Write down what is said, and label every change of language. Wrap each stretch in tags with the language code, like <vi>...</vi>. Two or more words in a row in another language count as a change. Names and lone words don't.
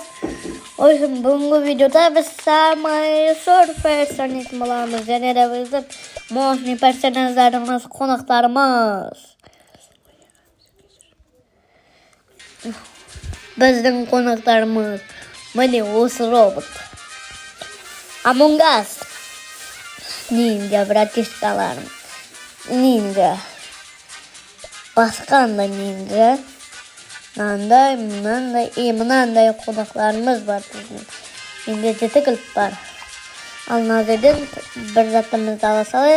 <kk>Oysun бүгінгі видеода біз самый персонажын боламыз. Және де біздің мощный персонаждарымыз, қонақтарымыз. Біздің қонақтарымыз міне осы робот. Among Us. Ninja братишкаларым. Ninja. Басқа да ninja. Мынандай қонақтарымыз бар. Менде 7 кілт бар. Ал назардан бір затымызды ала салайық.</kk>